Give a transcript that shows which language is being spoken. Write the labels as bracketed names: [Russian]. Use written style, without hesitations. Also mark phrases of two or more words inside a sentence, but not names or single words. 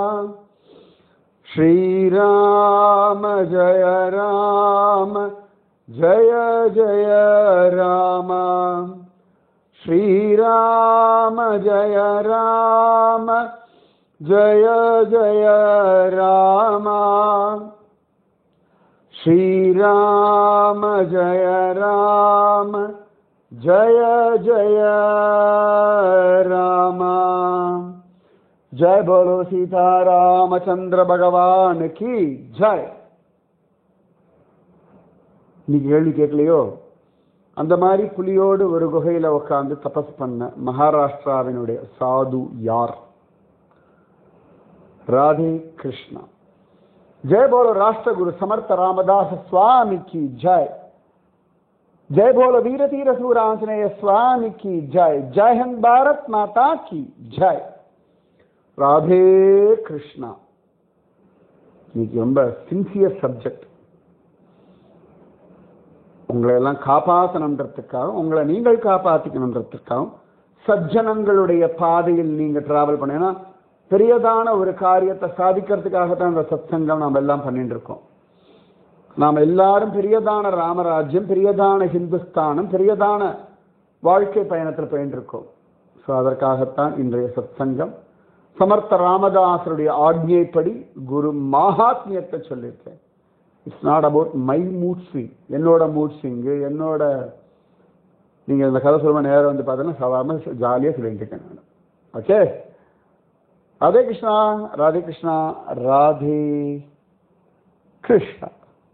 [Sanskrit] श्रीराम जय राम जय जय रामा, श्रीराम जय राम जय जय रामा, श्रीराम जय राम जय जय रामा. [Hindi] जय बोलो सीता रामचंद्र भगवान की जय. [Tamil] நீங்க கேள்வி கேட்கலையோ, அந்த மாதிரி புலியோடு ஒரு குகையில உட்கார்ந்து தபஸ் பண்ண மகாராஷ்டிராவினுடைய சாது யார்? ராதே கிருஷ்ணா. [Hindi] जय बोलो राष्ट्रगुरु समर्थ रामदास स्वामी की जय. जय बोलो वीर तीर सूरांजनेय स्वामी की जय. जय हिंद भारत माता की जय. [Tamil] ராதே கிருஷ்ணா. இன்னைக்கு ரொம்ப [English] sincere subject. [Tamil] உங்களை எல்லாம் காப்பாற்றணுன்றதுக்காகவும் உங்களை நீங்கள் காப்பாற்றிக்கணுன்றதுக்காகவும் சஜ்ஜனங்களுடைய பாதையில் நீங்க டிராவல் பண்ணீங்கன்னா பெரியதான ஒரு காரியத்தை சாதிக்கிறதுக்காகத்தான் இந்த சத்சங்கம் நாம் எல்லாம் பண்ணிட்டு இருக்கோம். நாம் எல்லாரும் பெரியதான ராமராஜ்யம், பெரியதான ஹிந்துஸ்தானம், பெரியதான வாழ்க்கை பயணத்தில் போயிட்டு இருக்கோம். ஸோ அதற்காகத்தான் இன்றைய சத்சங்கம். சமர்த்த ராமதாசருடைய ஆக்ஞைப்படி குரு மகாத்மியத்தை சொல்லியிருக்கேன். [English] it's not about my mood swing, [Tamil] என்னோட [English] mood swing, [Tamil] என்னோட நீங்கள் இந்த கதை சொல்லுமா நேரம் வந்து பார்த்தீங்கன்னா சாதாரண ஜாலியாக சொல்லிட்டு இருக்கேன் நான். ஓகே, ராதே கிருஷ்ணா, ராதே கிருஷ்ணா, ராதே கிருஷ்ணா.